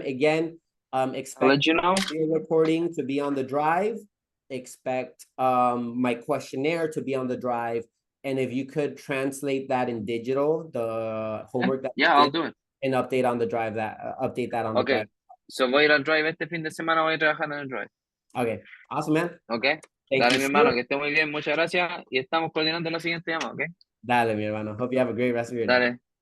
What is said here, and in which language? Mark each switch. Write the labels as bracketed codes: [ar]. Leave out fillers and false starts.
[en] Again, expect I'll let you know your recording to be on the drive. Expect my questionnaire to be on the drive. And if you could translate that in digital, the homework that I'll do it. And update on the drive update that on the drive. [es] So voy a ir al drive este fin de semana, voy a trabajar en el drive. [en] Okay. Awesome, man. Okay. Thank [es] Dale, [en] you, [es] mi hermano, que esté muy bien. Muchas gracias. Y estamos coordinando la siguiente llamada, ¿ok? Dale, mi hermano. [en] Hope you have a great rest of your day.